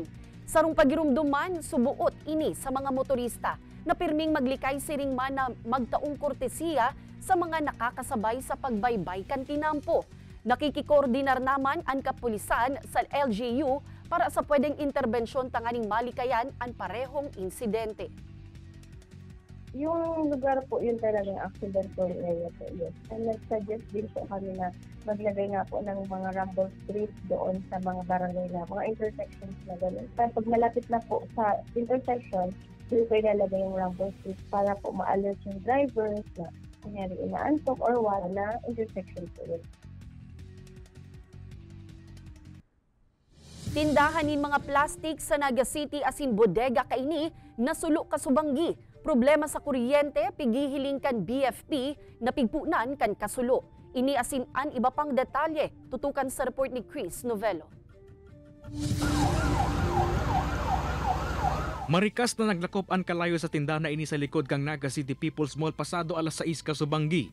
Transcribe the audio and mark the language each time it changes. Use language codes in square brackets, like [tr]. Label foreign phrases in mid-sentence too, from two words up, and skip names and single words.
[bik] Sarong pagirumduman, subuot ini sa mga motorista na pirming maglikay siring man na magtaong kortesiya sa mga nakakasabay sa pagbaybay kan tinampo. Nakikikoordinar naman ang kapulisan sa LGU para sa pwedeng interbensyon tanganing malikayan ang parehong insidente. [tl] Yung lugar po, yun talaga yung [en] accidental area [tl] po yun. And nag-suggest din po kami na maglagay nga po ng mga [en] rumble strips [tl] doon sa mga barangay na, mga intersections na gano'n. Pag malapit na po sa intersection, doon po ilalagay yung [en] rumble strips [tl] para po ma-alert yung drivers na kunyari inaantok or wala na intersection po yun. [bik] Tindahan ni mga plastik sa Naga City asin bodega kaini nasulok kasubanggi. Problema sa kuryente, pigihiling kan BFP na pigpunan kan kasulo. Ini asin an iba pang detalye, tutukan sa report ni Chris Novello. Marikas na naglakop ang kalayo sa tindahan na ini sa likod kang Naga City People's Mall pasado alas 6 kasubanggi.